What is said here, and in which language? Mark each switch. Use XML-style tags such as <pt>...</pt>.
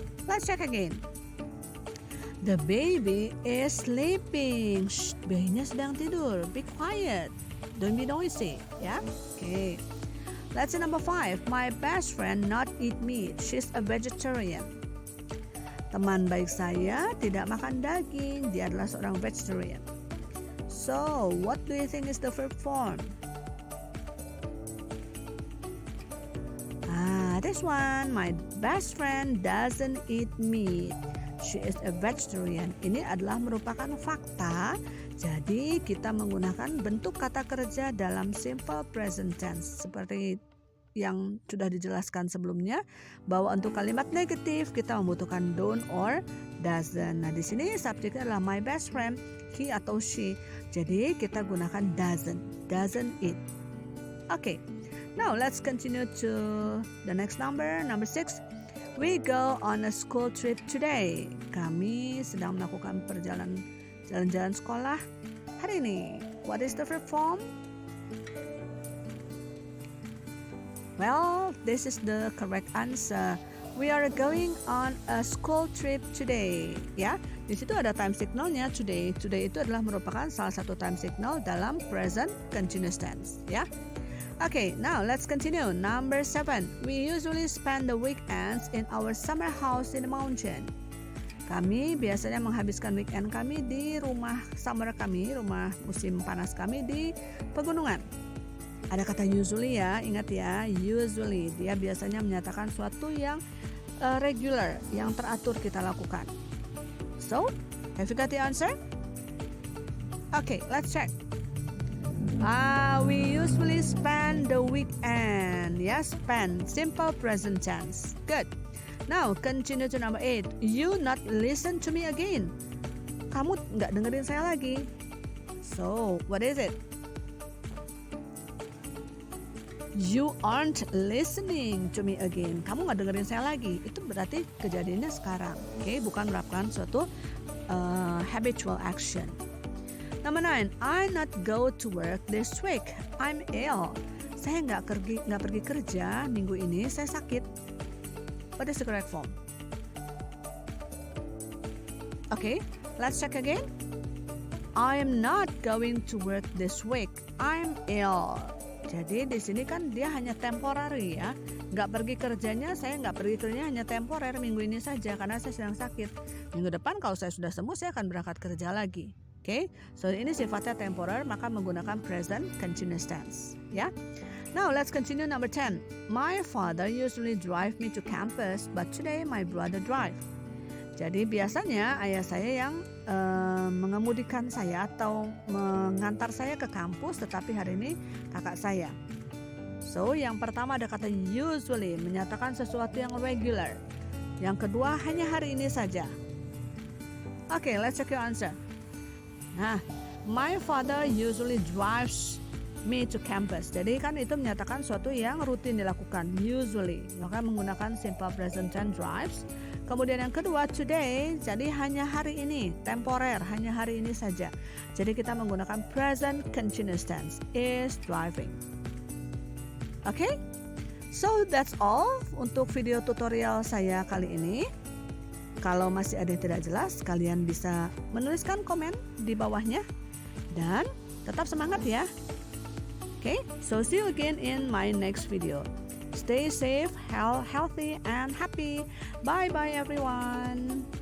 <en>Let's check again. The baby is sleeping. Shh,</en> <id>bayinya sedang tidur.</id> <en>Be quiet. Don't be noisy. Ya, okay. Let's see number 5. My best friend not eat meat. She's a vegetarian.</en> <id>Teman baik saya tidak makan daging. Dia adalah seorang vegetarian.</id> <en>So, what do you think is the verb form? This one, my best friend doesn't eat meat. She is a vegetarian.</en> <id>Ini adalah merupakan fakta. Jadi kita menggunakan bentuk kata kerja dalam simple present tense seperti yang sudah dijelaskan sebelumnya, bahwa untuk kalimat negatif kita membutuhkan don't or doesn't. Nah, di sini subjeknya adalah my best friend, he atau she. Jadi kita gunakan doesn't eat. Okay.</id> <en>Now let's continue to the next number 6. We go on a school trip today.</en> <id>Kami sedang melakukan jalan-jalan sekolah hari ini.</id> <en>What is the verb form? Well, this is the correct answer. We are going on a school trip today.</en> <id>Ya, di situ ada time signalnya today. Today itu adalah merupakan salah satu time signal dalam present continuous tense. Ya.</id> <en>Okay, now let's continue. Number 7. We usually spend the weekends in our summer house in the mountain.</en> <id>Kami biasanya menghabiskan weekend kami di rumah summer kami, rumah musim panas kami di pegunungan. Ada kata usually ya, ingat ya, usually. Dia biasanya menyatakan suatu yang regular, yang teratur kita lakukan.</id> <en>So, have you got the answer? Okay, let's check. We usually spend the weekend. Yeah, spend. Simple present tense. Good. Now, continue to number 8. You not listen to me again.</en> <id>Kamu nggak dengerin saya lagi.</id> <en>So, what is it? You aren't listening to me again.</en> <id>Kamu nggak dengerin saya lagi. Itu berarti kejadiannya sekarang. Okay, bukan melakukan suatu habitual action.</id> <en>Number 9, I not go to work this week. I'm ill.</en> <id>Saya nggak pergi kerja minggu ini. Saya sakit.</id> <en>What is the correct form? Okay, let's check again. I am not going to work this week. I'm ill.</en> <id>Jadi di sini kan dia hanya temporary ya. Nggak pergi kerjanya, saya nggak pergi kerjanya hanya temporer minggu ini saja karena saya sedang sakit. Minggu depan kalau saya sudah sembuh, saya akan berangkat kerja lagi. Okay, so ini sifatnya temporer, maka menggunakan present continuous tense. Ya.</id> <en>Now let's continue number 10. My father usually drive me to campus, but today my brother drive.</en> <id>Jadi biasanya ayah saya yang mengemudikan saya atau mengantar saya ke kampus, tetapi hari ini kakak saya. So, yang pertama ada kata usually, menyatakan sesuatu yang regular. Yang kedua, hanya hari ini saja.</id> <en>Okay, let's check your answer. Nah, my father usually drives me to campus.</en> <id>Jadi kan itu menyatakan sesuatu yang rutin dilakukan, usually. Maka menggunakan simple present tense drives. Kemudian yang kedua, today, jadi hanya hari ini, temporer, hanya hari ini saja. Jadi kita menggunakan present continuous tense, is driving. Okay?</id> <en>So that's all</en> <id>untuk video tutorial saya kali ini. Kalau masih ada yang tidak jelas, kalian bisa menuliskan komen di bawahnya. Dan tetap semangat ya. Okay?</id> <en>So see you again in my next video. Stay safe, healthy, and happy. Bye-bye everyone.</en>